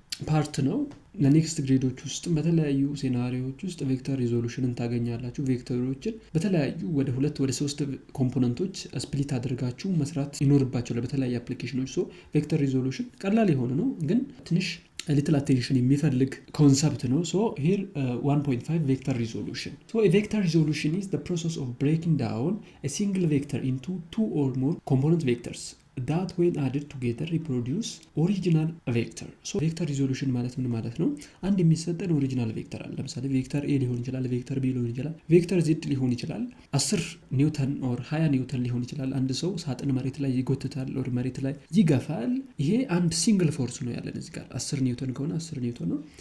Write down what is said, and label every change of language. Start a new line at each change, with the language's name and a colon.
Amharic: ፓርት ነው። ለኔክስት ግሬዶች ውስጥ በተለያዩ ሴናሪዎች ውስጥ ቬክተር ሪዞሉሽንን ታገኛላችሁ። ቬክተሮችን በተለያዩ ወደ 2 ወደ 3 ኮምፖነንቶች ስፕሊት አድርጋችሁ መስራት ይኖርባቸዋል በተለያዩ አፕሊኬሽኖች። ሶ ቬክተር ሪዞሉሽን ቀላል የሆነ ነው ግን ትንሽ
English: little attention
Amharic: የሚፈልግ ኮንሰፕት ነው።
English: so here 1.5 vector resolution. So a vector resolution is the process of breaking down a single vector into two or more component vectors that when added together reproduce original vector.
Amharic: so vector resolution ማለት ምን ማለት ነው? አንድ የሚሰጠን ኦሪጂናል ቬክተር አለ። ለምሳሌ ቬክተር a ሊሆን ይችላል፣ ቬክተር b ሊሆን ይችላል፣ ቬክተር z ሊሆን ይችላል፣ 10 ኒውተን or 20 ኒውተን ሊሆን ይችላል። አንድ ሰው ሳጥን መሬት ላይ ይጎትታል or መሬት ላይ ይገፋል። ይሄ አንድ ሲንግል ፎርስ ነው ያለን እዚህ ጋር 10 ኒውተን ከሆነ 10 ኒውተን ነው።